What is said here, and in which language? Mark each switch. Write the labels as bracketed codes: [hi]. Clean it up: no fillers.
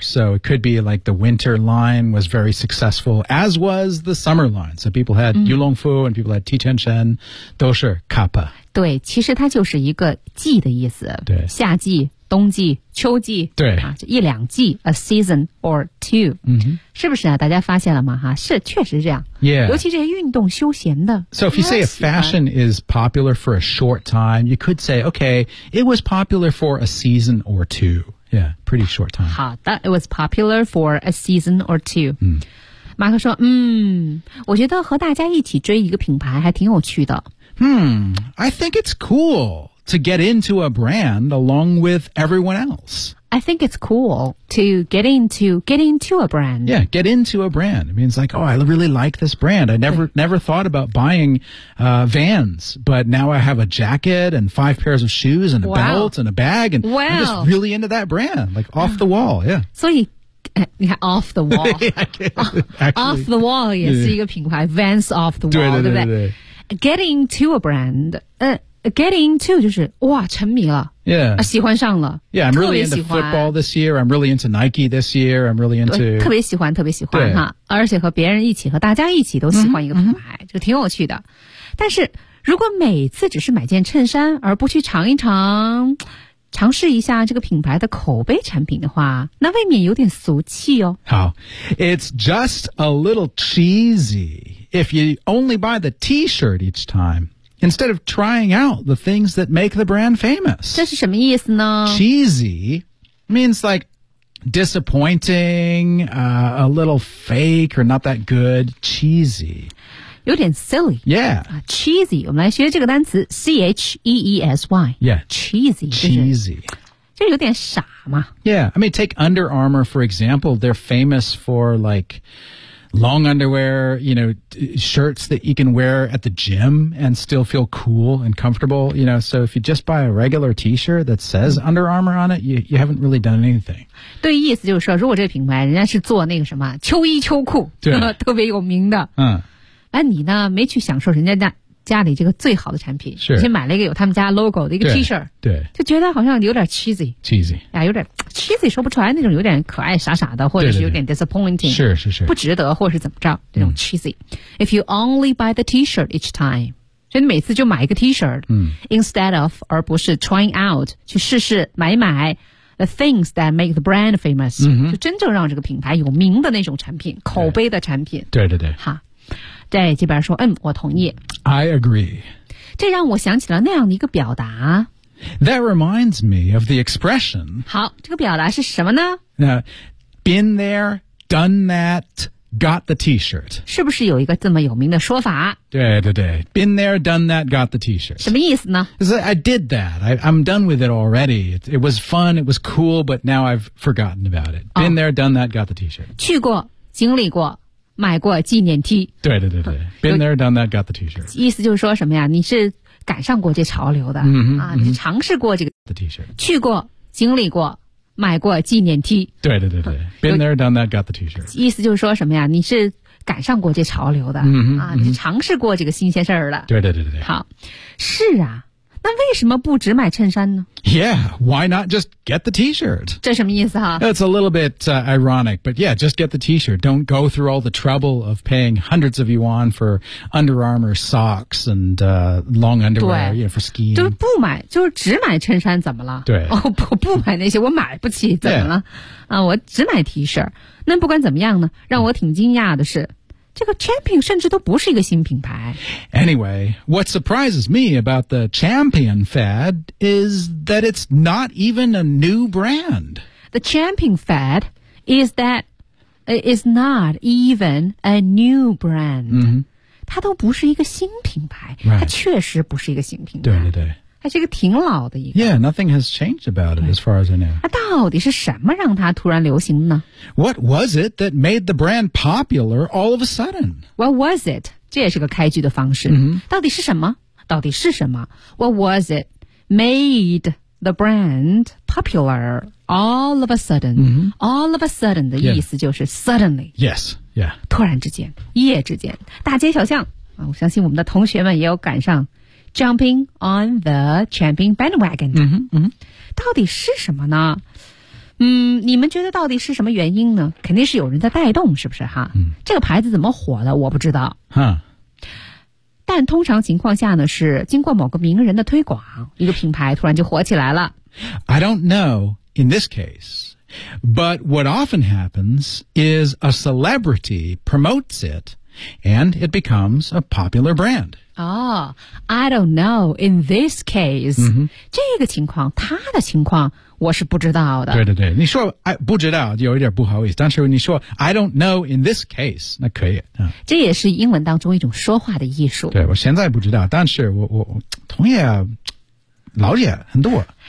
[en] So it could be like the winter line was very successful, as was the summer line. So people had、mm-hmm. Yulongfu and people had Tianshen, [zh] 都是 [en] kappa. [zh] 对，其实它就是一个季的意思。对，夏季、冬季、秋季，对 [en] 啊， [zh] 一两季 [en] ，a season or two， [zh] 嗯哼，是不是啊？大家发现了吗？哈，是，确实是这样。 [en] Yeah， [zh] 尤其这些运动休闲的。 [en] So if you say a fashion is popular for a short time, you could say, okay, it was popular for a season or two. Yeah, pretty short time. [zh] 好的 [en] ，it was popular for a season or two. [zh] 嗯。马克说，嗯，我觉得和大家一起追一个品牌还挺有趣的。 [en] I think it's cool to get into a brand along with everyone else. I think it's cool to get into a brand. Yeah, get into a brand. It means like, oh, I really like this brand. I never thought about buying, Vans, but now I have a jacket and five pairs of shoes and a、 wow. belt and a bag and、 wow. I'm just really into that brand, like off the wall, yeah. So you... off the wall. Yeah, actually, off the wall [zh] 也是一个品牌 [en] Vans off the wall, [zh] 对, 对, 对, 对, 对不 [en] Get into a brand. Get into [zh] 就是哇沉迷了 [en] Yeah. [zh] 喜欢上了 [en] Yeah, I'm really into football this year. I'm really into Nike this year. I'm really into... [zh] 特别喜欢特别喜欢哈而且和别人一起和大家一起都喜欢一个品牌、mm-hmm. 就挺有趣的。但是如果每次只是买件衬衫而不去尝一尝尝试一下这个品牌的口碑产品的话，那未免有点俗气哦。 [en] 好 ，It's just a little cheesy if you only buy the T-shirt each time instead of trying out the things that make the brand famous. [zh] 这是什么意思呢 [en] ？Cheesy means like disappointing, a little fake or not that good. Cheesy. [zh] 有点 [en] silly. Yeah.、 [zh] Cheesy. 我们来学这个单词 C-H-E-E-S-Y. [en] Yeah. Cheesy. Cheesy. [zh] 就有点傻嘛。 [en] Yeah. I mean, take Under Armour, for example. They're famous for, like, long underwear, you know, shirts that you can wear at the gym and still feel cool and comfortable. You know, so if you just buy a regular T-shirt that says Under Armour on it, you haven't really done anything. [zh] 对意思就是说如果这个品牌人家是做那个什么秋衣秋裤特别有名的。嗯。那你呢没去享受人家 家里这个最好的产品是先买了一个有他们家 logo 的一个 T-shirt 对, 对就觉得好像有点 cheesy [en] cheesy、 [zh] 啊、有点 cheesy 说不出来那种有点可爱傻傻的或者是有点 [en] disappointing [zh] 对对对是是是不值得或者是怎么着这种 cheesy、嗯、 [en] If you only buy the T-shirt each time [zh] 所以你每次就买一个 T-shirt、嗯、 [en] instead of [zh] 而不是 [en] trying out [zh] 去试试买买 [en] the things that make the brand famous、 [zh] 嗯、就真正让这个品牌有名的那种产品口碑的产品对对对哈在这边说嗯我同意 [en] I agree [zh] 这让我想起了那样的一个表达 [en] That reminds me of the expression [zh] 好这个表达是什么呢 [en] Been there, done that, got the t-shirt [zh] 是不是有一个这么有名的说法对对对 [en] Been there, done that, got the t-shirt [zh] 什么意思呢 [en] I did that, I'm done with it already It was fun, it was cool, but now I've forgotten about it Been、oh, there, done that, got the t-shirt [zh] 去过经历过买过纪念 T 对对对对 [en] Been there, done that, got the t-shirt [zh] 意思就是说什么呀你是赶上过这潮流的、 [en] mm-hmm, [zh] 啊，你尝试过这个 [en] the t-shirt [zh] 去过经历过买过纪念 T 对对对对 [en] Been there, done that, got the t-shirt [zh] 意思就是说什么呀你是赶上过这潮流的、 [en] mm-hmm, [zh] 啊，你尝试过这个新鲜事儿了对对对对好是啊那为什么不只买衬衫呢 [en] Yeah, why not just get the t-shirt? [zh] 这什么意思哈 [en] It's a little bit、ironic, but yeah, just get the t-shirt. Don't go through all the trouble of paying hundreds of yuan for Under Armour socks and、long underwear you know, for skiing. [zh] 就不买就是只买衬衫怎么了对、 oh, 不买那些我买不起怎么了、 [en] yeah. [zh] 啊，我只买 t-shirt. 那不管怎么样呢让我挺惊讶的是这个 Champion 甚至都不是一个新品牌。 [en] Anyway, what surprises me about the Champion fad is that it's not even a new brand. The Champion fad is that is not even a new brand.、 Mm-hmm. [zh] 它都不是一个新品牌、 [en] right. [zh] 它确实不是一个新品牌。对对对。它是一个挺老的一个。 [en] Yeah, nothing has changed about it as far as I know. [zh] 那到底是什么让它突然流行呢 [en] ?What was it that made the brand popular all of a sudden? What was it? [zh] 这也是个开局的方式。 [en] Mm-hmm. [zh] 到底是什么到底是什么 [en] ?What was it made the brand popular? All of a sudden,、 mm-hmm. all of a sudden [zh] 的意思就是 [en] suddenly. Yes, yeah. [zh] 突然之间，一夜之间，大街小巷、啊、我相信我们的同学们也有赶上 [en] jumping on the champion bandwagon. [zh] 嗯嗯，到底是什么呢？嗯，你们觉得到底是什么原因呢？肯定是有人在带动，是不是哈？嗯，这个牌子怎么火的？我不知道。哈、但通常情况下呢，是经过某个名人的推广，一个品牌突然就火起来了。 [en] I don't know. In this case, but what often happens is a celebrity promotes it and it becomes a popular brand. Oh, I don't know. In this case,、 mm-hmm. [zh] 这个情况他的情况我是不知道的。对对对你说不知道有一点不好意思但是你说 [en] I don't know in this case, [zh] 那可以、这也是英文当中一种说话的艺术。对我现在不知道但是我同样了解很多